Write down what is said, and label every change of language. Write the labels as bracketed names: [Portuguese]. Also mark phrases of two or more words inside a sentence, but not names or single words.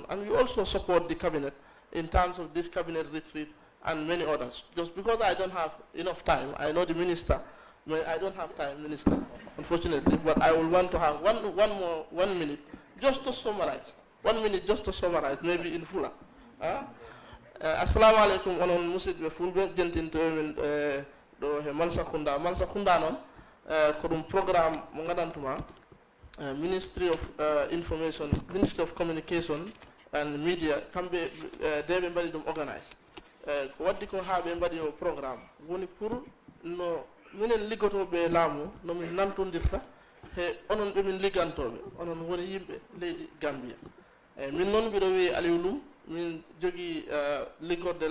[English] And we also support the cabinet in terms of this cabinet retreat and many others. Just because I don't have enough time, I know the minister, I don't have time, minister, unfortunately, but I will want to have one minute just to summarize. 1 minute just to summarize, maybe in fuller. [Fula] Assalamu alaikum onon musidɓe fulɓe jentintomin ɗo he mansa kunda noon ko ɗum programme mo gandantumaa [English] Ministry of Information, Ministry of Communication and Media [Fula] kamɓe deɓe mbaɗi ɗum organise ko waddi ko haa ɓe mbaɗi o programme woni pour no minen liggotoɓe laamu no min nantodirta he onon ɓe min liggantoɓe onon woni yimɓe leydi Gambia min noon mbiɗo wiye Aliou Loum min jogii liggorde